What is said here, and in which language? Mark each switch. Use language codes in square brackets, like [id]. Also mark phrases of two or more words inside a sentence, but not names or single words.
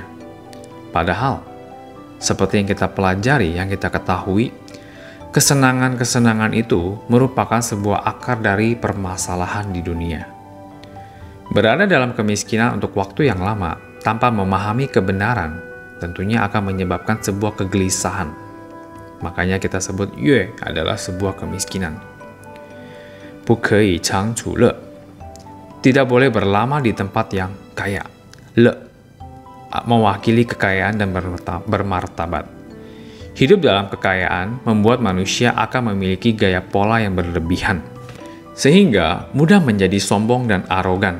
[id] Padahal, seperti yang kita pelajari, yang kita ketahui, kesenangan-kesenangan itu merupakan sebuah akar dari permasalahan di dunia. Berada dalam kemiskinan untuk waktu yang lama tanpa memahami kebenaran tentunya akan menyebabkan sebuah kegelisahan. Makanya kita sebut yue adalah sebuah kemiskinan. [zh] 不可以长处乐. [id] Tidak boleh berlama di tempat yang kaya. Le mewakili kekayaan dan bermartabat. Hidup dalam kekayaan membuat manusia akan memiliki gaya pola yang berlebihan, sehingga mudah menjadi sombong dan arogan.